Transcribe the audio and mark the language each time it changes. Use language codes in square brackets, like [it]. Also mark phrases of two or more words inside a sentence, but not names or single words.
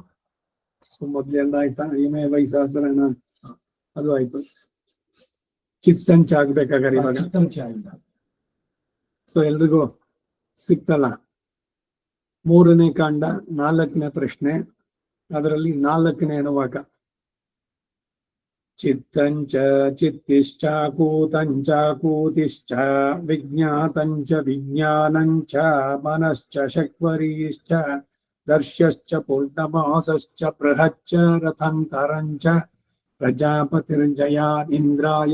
[kn] ಸೊ ಮೊದ್ಲೆಲ್ಲ ಆಯ್ತಾ? ಇಮೆ ವೈಸಹಸ್ರಣ ಅದು ಆಯ್ತು. ಚಿತ್ತಂಚ ಆಗ್ಬೇಕಾಗಾರೆ ಇವಾಗ. ಸೊ ಎಲ್ರಿಗೂ ಸಿಕ್ತಲ್ಲ. 3ನೇ ಕಾಂಡ 4ನೇ ಪ್ರಶ್ನೆ, ಅದರಲ್ಲಿ 4ನೇ ಅನುವಾಕ. [sa] ಚಿತ್ತಂಚ ಚಿತ್ತಿಶ್ಚಾಕೂತಂಚ ಕೂತಿಶ್ಚ ವಿಜ್ಞಾತಂಚ ವಿಜ್ಞಾನಂಚ ಮನಶ್ಚ ಶಕ್ವರೀಶ್ಚ ದರ್ಶಶ್ಚ ಪೂರ್ಣಮಾಸಶ್ಚ ಬೃಹಚ್ಚ ರಥಂತರಂಚ ಪ್ರಜಾಪತಿರ್ಜಯಾನಿಂದ್ರಾಯ